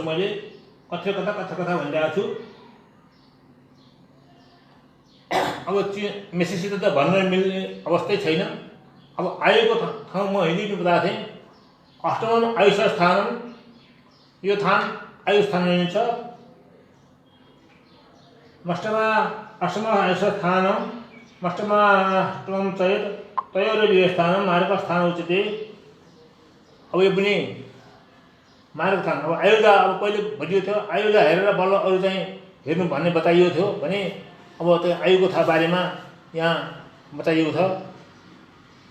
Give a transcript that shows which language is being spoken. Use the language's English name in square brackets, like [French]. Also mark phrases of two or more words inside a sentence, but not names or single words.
[Nepali] मैले कथा भनिरहेको छु। अब मेसेसित त भन्न मिल्ने अवस्थै छैन। अब आयुको ठाउँ म हिजो बताएको थिएँ। [Sanskrit] अष्टम आयुष स्थान, [Nepali] यो थान आयु स्थान हुनेछ। [Sanskrit] अष्टम आयुष स्थान, अष्टम चेत तयोर स्थान मार्ग स्थान उच्यते। [Nepali] अब यो पनि मार्ग स्थान। अब आयुर्दा अब पहिले भनिएको थियो, आयुर्दा हेरेर बल्ल अरू चाहिँ हेर्नु भन्ने बताइएको थियो भने अब त्यो आयुको बारेमा यहाँ बताइएको छ।